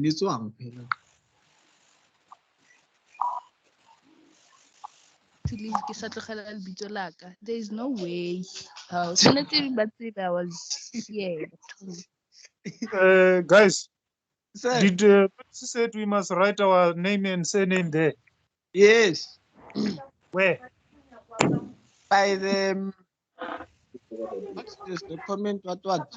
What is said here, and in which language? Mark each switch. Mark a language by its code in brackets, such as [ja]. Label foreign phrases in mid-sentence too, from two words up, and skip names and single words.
[en] It's wrong. [nso] To leave ke sa tlogela lebitso la ka. [en] There is no way. [nso] Tshwanetse ba tsebe [en] I was here. Guys, Sir, did she said we must write our name and surname there? yes, Where? by the what's this? The comment, what?